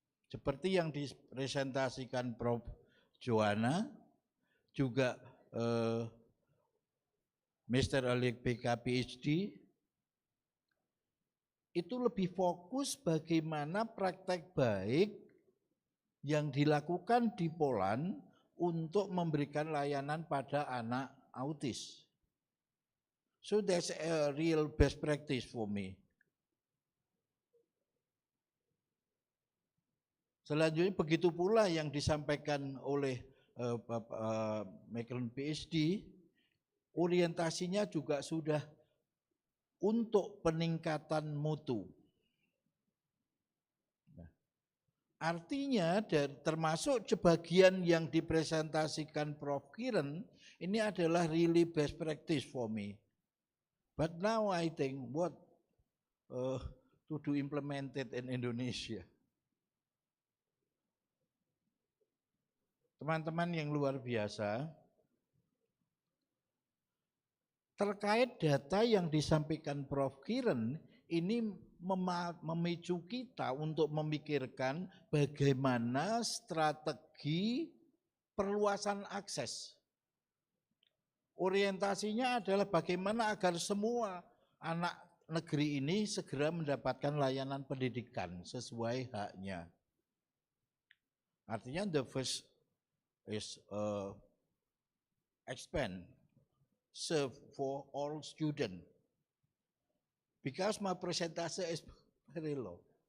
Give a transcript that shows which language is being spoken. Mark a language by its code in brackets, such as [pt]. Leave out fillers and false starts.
[id] Seperti yang dipresentasikan Prof. Joanna, juga Mr. Alik PK PhD, itu lebih fokus bagaimana praktek baik yang dilakukan di Poland untuk memberikan layanan pada anak autis. [en] So that's a real best practice for me. [id] Selanjutnya begitu pula yang disampaikan oleh Bapak Michael PhD, orientasinya juga sudah untuk peningkatan mutu. Nah, artinya termasuk sebagian yang dipresentasikan Prof. [en] Kiran, [id] ini adalah [en] really best practice for me. But now I think what to do implemented in Indonesia. [id] Teman-teman yang luar biasa, terkait data yang disampaikan Prof. Kiran, ini memicu kita untuk memikirkan bagaimana strategi perluasan akses. Orientasinya adalah bagaimana agar semua anak negeri ini segera mendapatkan layanan pendidikan sesuai haknya. [en] Artinya the first is expand, serve for all students. Because my percentage is very low.